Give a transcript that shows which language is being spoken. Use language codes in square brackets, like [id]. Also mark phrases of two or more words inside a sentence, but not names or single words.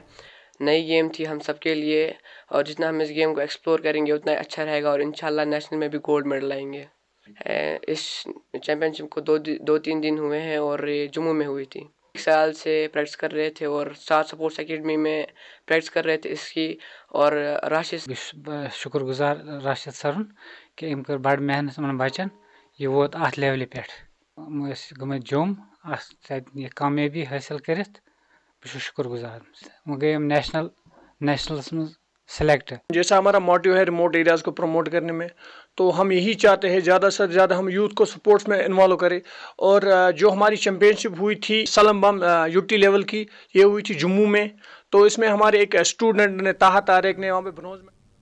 [ur] نئی گیم تھی ہم سب کے لیے اور جتنا ہم اس گیم کو ایکسپلور کریں گے اتنا اچھا رہے گا اور [ar] انشاءاللہ [ur] نیشنل میں بھی [en] gold medal [ur] لائیں گے. اس چیمپئن شپ کو دو تین دن ہوئے ہیں اور یہ جموں میں ہوئی تھی. 1 سال سے پریکٹس کر رہے تھے اور 7 سپورٹس اکیڈمی میں پریکٹس کر رہے تھے اس کی. اور راشد [ks] شکر گزار راشد سرن کہ ام کر بڑ محنت من بچن یہ ووت ات لیولہِ پٮ۪ٹھ. گٔمٕتۍ جوم یہ کامیابی حٲصِل کٔرِتھ. بہٕ چھُس شکر گزار. وہ گٔے نیشنلس منٛز سلیکٹ. [ur] جیسا ہمارا موٹیو ہے [en] remote areas [ur] کو پروموٹ کرنے میں، تو ہم یہی چاہتے ہیں زیادہ سے زیادہ ہم یوتھ کو سپورٹس میں انوالو کریں. اور جو ہماری چیمپئن شپ ہوئی تھی سلم بم [en] UT level [ur] کی، یہ ہوئی تھی جموں میں. تو اس میں ہمارے ایک اسٹوڈنٹ نے طاہا طارق نے وہاں پہ برونز میں.